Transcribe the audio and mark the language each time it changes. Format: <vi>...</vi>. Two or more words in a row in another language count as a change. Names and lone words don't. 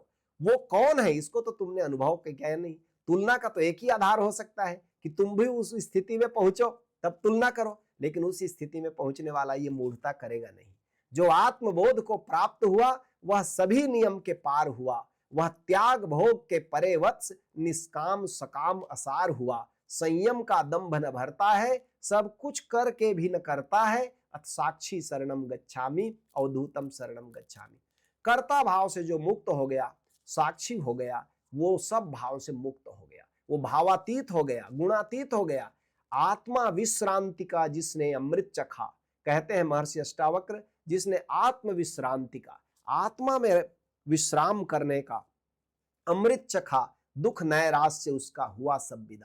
<hi>वो कौन है इसको तो तुमने अनुभव किया नहीं। तुलना का तो एक ही आधार हो सकता है कि तुम भी उस स्थिति में पहुंचो तब तुलना करो, लेकिन उस स्थिति में पहुंचने वाला ये मूढ़ता करेगा नहीं। जो आत्मबोध को प्राप्त हुआ वह सभी नियम के पार हुआ। वह त्याग भोग के परे वत्स, निष्काम सकाम असार हुआ। संयम का दंभ न भरता है, सब कुछ करके भी न करता है।</hi> <sa>अथ साक्षी शरणम गच्छामि, अवधूतम शरणम गच्छामि।</sa> <hi>कर्ता भाव से जो मुक्त हो गया, साक्षी हो गया, वो सब भाव से मुक्त हो गया, वो भावातीत हो गया, गुणातीत हो गया। आत्मा विश्रांति का जिसने अमृत चखा, कहते हैं महर्षि अष्टावक्र, जिसने आत्म विश्रांति का, आत्मा में विश्राम करने का अमृत चखा, दुख नैराश से उसका हुआ सब विदा।</hi>